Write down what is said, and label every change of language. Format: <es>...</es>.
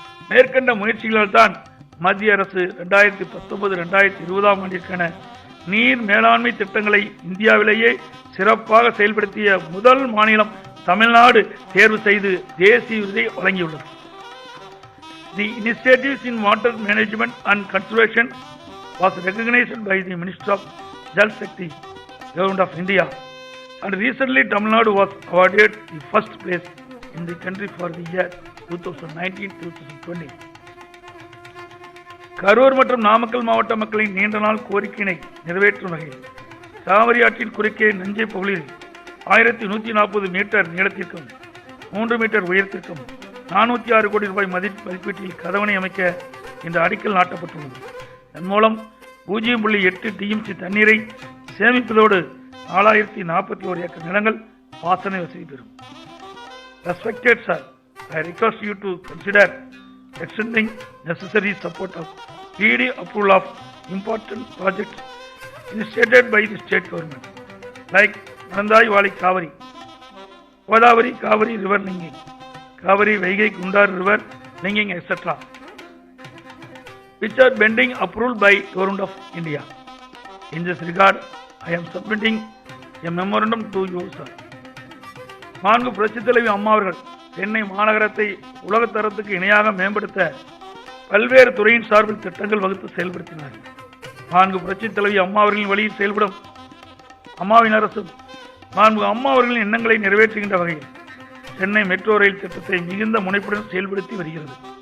<ta>மேற்கண்ட முயற்சிகளால் தான் மத்திய அரசு 2019-2020 ஆண்டிற்கான நீர் மேலாண்மை திட்டங்களை இந்தியாவிலேயே சிறப்பாக செயல்படுத்திய முதல் மாநிலம் தமிழ்நாடு தேர்வு செய்து தேசிய விருதை வழங்கியுள்ளது.</ta> <en>The initiatives in water management and conservation was recognized by the Minister of Jal Shakti, Government of India, and recently Tamil Nadu was awarded the first place in the country for the year 2019-2020.</en> <ta>Karur மற்றும் நாமக்கல் மாவட்ட மக்களின் நீண்ட நாள் கோரிக்கையினை நிறைவேற்றும் வகையில் காவிரி ஆற்றின் குறுக்கே நஞ்சை பகுதியில் 1140 மீட்டர் நீளத்திற்கும் 3 மீட்டர் உயரத்திற்கும் 406 கோடி ரூபாய் மதிப்பீட்டில் கதவணை அமைக்க இன்று அடிக்கல் நாட்டப்பட்டுள்ளது. இதன் மூலம் 0.8 டிஎம்சி தண்ணீரை சேமிப்பதோடு 4041 ஏக்கர் நிலங்கள் பாசன வசதி பெறும்.</ta> <en>Respected sir, I request you to consider extending necessary support of speedy approval of important projects initiated by the state government like Nandai Valley Kaveri, Godavari Kaveri river linking, Kaveri Vaigai Gundar river linking, etc., which are pending approval by Government of India. In this regard, I am submitting a memorandum to you, sir.</en> <ta>மாண்பு புரட்சித் தலைவி அம்மா அவர்கள் சென்னை மாநகரத்தை உலகத்தரத்துக்கு இணையாக மேம்படுத்த பல்வேறு துறையின் சார்பில் திட்டங்கள் வகுத்து செயல்படுத்தினார். மாண்பு புரட்சித் தலைவி அம்மா அவர்களின் வழியில் செயல்படும் அம்மாவின் அரசு மாண்பு அம்மா அவர்களின் எண்ணங்களை நிறைவேற்றுகின்ற வகையில் சென்னை மெட்ரோ ரயில் திட்டத்தை மிகுந்த முனைப்புடன் செயல்படுத்தி வருகிறது.</ta>